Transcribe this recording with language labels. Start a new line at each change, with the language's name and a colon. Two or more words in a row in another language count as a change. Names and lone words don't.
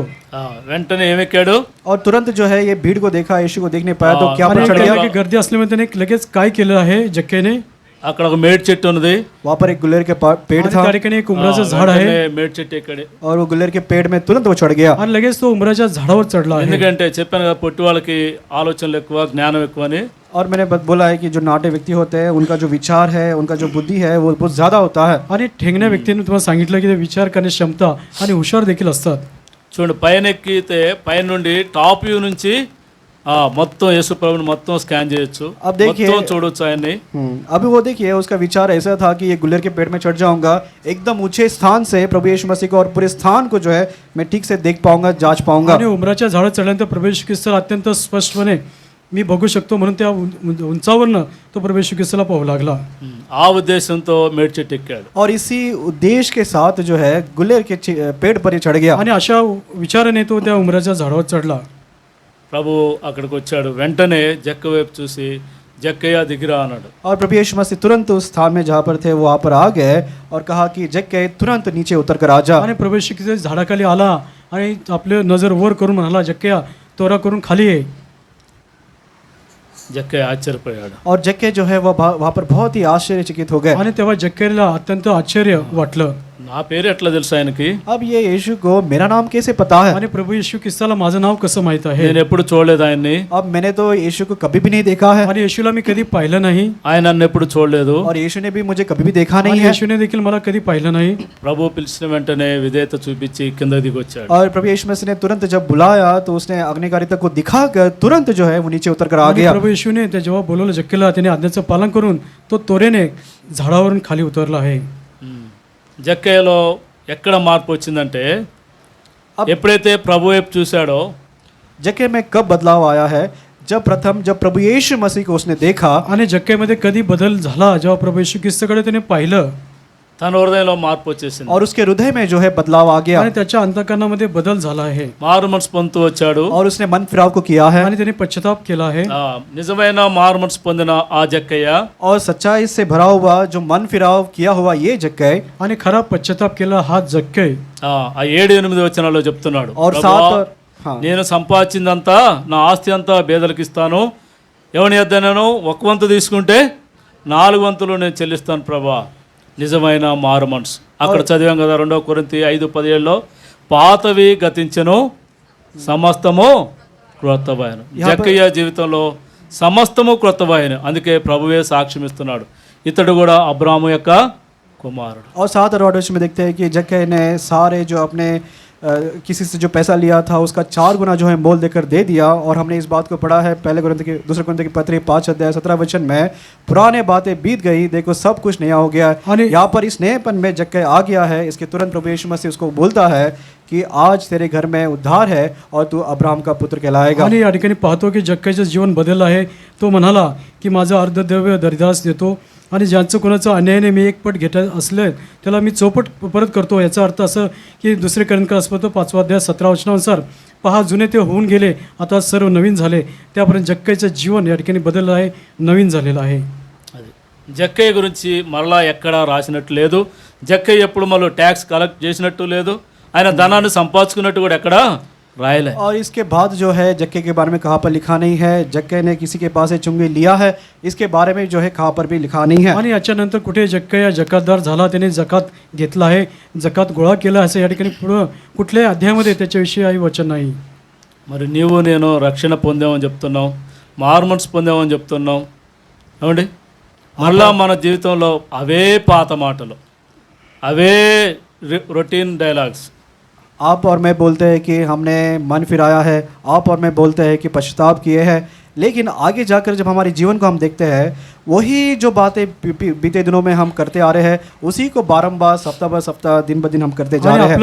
Telugu: వెంటనే ఏమెక్కాడు,
Hindi: और तुरंत जो है ये भीड़ को देखा, यीशु को देखने पाया तो क्या
Marathi: आणि
Hindi: पर चढ़ गया।
Marathi: की गर्दी असल्यामुळे त्याने लगेच काय केलं आहे जक्केने,
Telugu: అక్కడ ఒక మేడి చెట్టు ఉన్నది.
Hindi: वहाँ पर एक गुल्लेर के पेड़
Marathi: आणि
Hindi: था,
Marathi: त्या ठिकाणी एक उमराचं झाड
Telugu: వెంటనే
Marathi: आहे
Telugu: మేడి చెట్టు ఎక్కడే.
Hindi: और वो गुल्लेर के पेड़ में तुरंत वो चढ़ गया।
Marathi: आणि लगेच तो उमराच्या झाडावर चढला आहे.
Telugu: ఎందుకంటే చెప్పాను కదా, పొట్టి వాళ్ళకి ఆలోచనలు ఎక్కువ, జ్ఞానం ఎక్కువ అని.
Hindi: और मैंने बोला है कि जो नाटे व्यक्ति होते हैं उनका जो विचार है, उनका जो बुद्धि है वो बहुत ज़्यादा होता है।
Marathi: आणि ठेंगण्या व्यक्तीने तुम्हाला सांगितलं की ते विचार करण्याची क्षमता आणि हुशार देखील असतात.
Telugu: చూడండి, పైన ఎక్కితే పైన నుండి
English: top view
Telugu: నుంచి మొత్తం యేసు ప్రభుని మొత్తం స్కాన్ చేయొచ్చు,
Hindi: अब देखिए,
Telugu: మొత్తం చూడొచ్చు ఆయన్ని.
Hindi: अभी वो देखिए उसका विचार ऐसा था कि ये गुल्लेर के पेड़ में चढ़ जाऊंगा, एकदम ऊंचे स्थान से प्रभु यीशु मसीह को और पूरे स्थान को जो है मैं ठीक से देख पाऊंगा, जांच पाऊंगा।
Marathi: आणि उमराच्या झाडावर चढल्यानंतर प्रभू येशू ख्रिस्ताला अत्यंत स्पष्टपणे मी बघू शकतो, म्हणून त्या उंचावरनं तो प्रभू येशू ख्रिस्ताला पाहू लागला.
Telugu: ఆ ఉద్దేశంతో మేడి చెట్టు ఎక్కాడు.
Hindi: और इसी उद्देश्य के साथ जो है गुल्लेर के पेड़ पर ही चढ़ गया।
Marathi: आणि अशा विचाराने तो त्या उमराच्या झाडावर चढला.
Telugu: ప్రభు అక్కడికి వచ్చాడు. వెంటనే జక్క వైపు చూసి జక్కయ్య దిగిరా అన్నాడు.
Hindi: और प्रभु यीशु मसीह तुरंत उस स्थान में जहाँ पर थे वो वहाँ पर आ गए और कहा कि जक्के तुरंत नीचे उतर कर आ जा।
Marathi: आणि प्रभू येशू ख्रिस्त झाडाखाली आला आणि आपले नजर वर करून म्हणाला, जक्कया तोरा करून खाली ये.
Telugu: జక్కయ్య ఆశ్చర్యపోయాడు.
Hindi: और जक्के जो है वो वहाँ पर बहुत ही आश्चर्यचकित हो गए।
Marathi: आणि तेव्हा जक्केला अत्यंत आश्चर्य वाटलं.
Telugu: నా పేరు ఎట్లా తెలుసు ఆయనకి,
Hindi: अब ये यीशु को मेरा नाम कैसे पता है?
Marathi: आणि प्रभू येशू ख्रिस्ताला माझं नाव कसं माहित आहे.
Telugu: నేను ఎప్పుడు చూడలేదు ఆయన్ని,
Hindi: अब मैंने तो यीशु को कभी भी नहीं देखा है,
Marathi: आणि येशूला मी कधी पाहिलं नाही,
Telugu: ఆయన నన్ను ఎప్పుడు చూడలేదు.
Hindi: और यीशु ने भी मुझे कभी भी देखा नहीं
Marathi: आणि
Hindi: है।
Marathi: येशूने देखील मला कधी पाहिलं नाही.
Telugu: ప్రభు పిలిచిన వెంటనే విధేయత చూపించి కింద దిగి వచ్చాడు.
Hindi: और प्रभु यीशु मसीह ने तुरंत जब बुलाया तो उसने आज्ञाकारिता को दिखाकर तुरंत जो है वो नीचे उतर कर आ
Marathi: आणि
Hindi: गया।
Marathi: प्रभू येशूने त्या जेव्हा बोलवलं जक्केला, त्याने आज्ञेचं पालन करून तो त्वरेने झाडावरून खाली उतरला आहे.
Telugu: జక్కయ్యలో ఎక్కడ మార్పు వచ్చిందంటే, ఎప్పుడైతే ప్రభు వైపు చూశాడో,
Hindi: जक्के में कब बदलाव आया है? जब प्रभु यीशु मसीह को उसने देखा,
Marathi: आणि जक्केमध्ये कधी बदल झाला जेव्हा प्रभू येशू ख्रिस्ताकडे त्याने पाहिलं.
Telugu: తన హృదయంలో మార్పు వచ్చేసింది.
Hindi: और उसके हृदय में जो है बदलाव आ गया
Marathi: आणि त्याच्या अंतःकरणामध्ये बदल झाला आहे
Telugu: మారు మనసు పొందుతూ వచ్చాడు.
Hindi: और उसने मन फिराव को किया है
Marathi: आणि त्याने पश्चाताप केला आहे.
Telugu: నిజమైన మారు మనసు పొందిన ఆ జక్కయ్య
Hindi: और सच्चाई से भरा हुआ जो मन फिराव किया हुआ ये जक्कई
Marathi: आणि खरा पश्चाताप केला हा जक्कई
Telugu: ఆ 7-8 వచనాల్లో చెప్తున్నాడు,
Hindi: और
Telugu: ప్రభువా,
Hindi: 7 और हाँ
Telugu: నేను సంపాదించిందంతా నా ఆస్తి అంతా పేదలకు ఇస్తాను, ఎవని యొద్దనను ఒక వంతు తీసుకుంటే 4 వంతులు నేను చెల్లిస్తాను ప్రభా. నిజమైన మారు మనసు. అక్కడ చదివాం కదా 2 కొరింథీ 5:17లో, పాతవి గతించెను సమస్తము క్రొత్తవాయను. జక్కయ్య జీవితంలో సమస్తము క్రొత్తవాయను. అందుకే ప్రభువే సాక్ష్యం ఇస్తున్నాడు, ఇతడు కూడా అబ్రాము యొక్క కుమారుడు.
Hindi: और 7 और 8 में देखते हैं कि जक्कई ने सारे जो अपने किसी से जो पैसा लिया था उसका 4 गुना जो है मोल देकर दे दिया। और हमने इस बात को पढ़ा है पहले दूसरे कुरिन्थ की पत्री 5:17 में, पुराने बातें बीत गई, देखो सब कुछ नया हो गया। यहाँ पर इस नएपन में जक्कई आ गया है। इसके तुरंत प्रभु यीशु मसीह उसको बोलता है कि आज तेरे घर में उद्धार है और तू अब्राहम का पुत्र कहलाएगा।
Marathi: आणि या ठिकाणी पाहतो की जक्कईचं जीवन बदललं आहे. तो म्हणाला की माझं अर्धद्रव्य दरिद्रास देतो आणि ज्यांचं कोणाचं अन्यायाने मी 1 पट घेत असले त्याला मी 4 पट परत करतो. याचा अर्थ असं की दुसरे कोरिन्थ 5:17 वचनानुसार, पहा जुने ते होऊन गेले, आता सर्व नवीन झाले. त्यापर्यंत जक्कईचं जीवन या ठिकाणी बदललं आहे, नवीन झालेलं आहे.
Telugu: అది జక్కయ్య గురించి మరలా ఎక్కడా రాసినట్టు లేదు. జక్కయ్య ఎప్పుడు మళ్ళీ ట్యాక్స్ కలెక్ట్ చేసినట్టు లేదు. ఆయన ధనాన్ని సంపాదించుకున్నట్టు కూడా ఎక్కడా रायले।
Hindi: और इसके बाद जो है जक्के के बारे में कहाँ पर लिखा नहीं है, जक्के ने किसी के पास से चुंगी लिया है, इसके बारे में जो है कहाँ पर भी लिखा नहीं है।
Marathi: आणि याच्यानंतर कुठे जक्कया जकातदार झाला, त्याने जकात घेतला आहे, जकात गोळा केला असं या ठिकाणी पुढं कुठल्याही अध्यायामध्ये त्याच्याविषयी वचन नाही।
Telugu: మరి నీవు నేను రక్షణ పొందామని చెప్తున్నావు, మార్మన్స్ పొందామని చెప్తున్నావు, ఏమండి మళ్ళా మన జీవితంలో అవే పాత మాటలు, అవే
English: routine dialogues.
Hindi: आप और मैं बोलते हैं कि हमने मन फिराया है, आप और मैं बोलते हैं कि पश्चाताप किए हैं, लेकिन आगे जाकर जब हमारे जीवन को हम देखते हैं वही जो बातें बीते दिनों में हम करते आ रहे हैं उसी को बारंबार सप्ताह ब सप्ताह दिन ब दिन हम करते जा रहे हैं।